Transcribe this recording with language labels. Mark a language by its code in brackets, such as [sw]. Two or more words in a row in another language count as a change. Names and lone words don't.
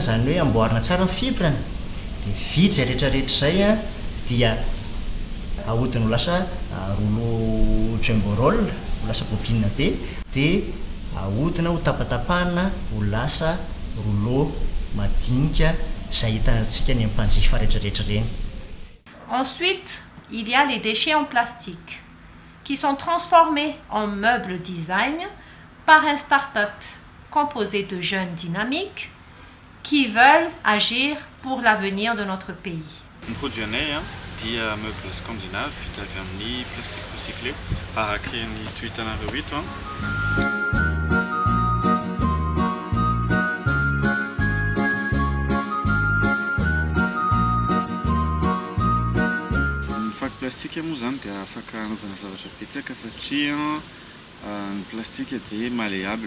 [mg] zany hoe amboarina tsara ny fibrany dia vitsy zay rehetrarehetra zay a dia ahodiny ho lasa rouleau [en] jumbo roll [mg] ho lasa bobine be dia ahodina ho tapatapahana ho lasa rouleau madinika zay hitantsika ny ampanjifa rehetrarehetra reny. [fr] Ensuite, il y a les déchets en plastique qui sont transformés en meubles design par un start-up composé de jeunes dynamiques qui veulent agir pour l'avenir de notre pays. [mg] Ny produit anay dia [fr] meuble scandinave [mg] vita avy amin'ny [fr] plastique recyclé [mg] araka ny tohitanareo eto Ny fako plastika moa zany dia afaka anaovana zavatra betsaka satria ny plastika dia malléable.